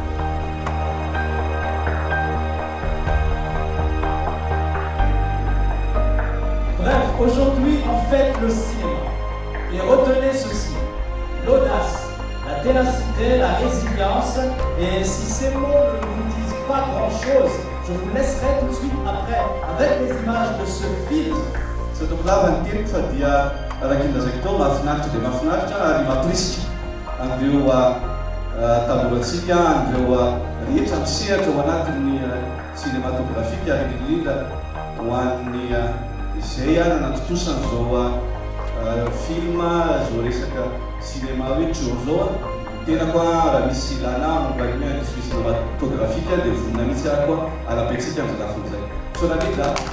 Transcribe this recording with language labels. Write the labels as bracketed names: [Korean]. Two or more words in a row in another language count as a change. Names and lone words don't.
[French] Bref, aujourd'hui on fête le cinéma. Et retenez ceci, l'audace, la ténacité, la résilience. Et si ces mots ne vous disent pas grand-chose, je vous laisserai tout de suite après avec les images de ce film. [Malagasy] Sotokolavany teniko fa dia arakin'lazako tao mahafinaritra dia mahafinaritra ary mampirisika andreo tanora-tsika, andreo rehetra misehatra ao anatin'ny cinématographique ary indrindra ho an'ny izay nanatotosany zao film zao resaka cinéma hoe Jojo tena koa raha misy ilana mampahiny [French] industrie cinématographique [Malagasy] dia vonina mihitsy ary koa alapetsika amin'izay so raha mety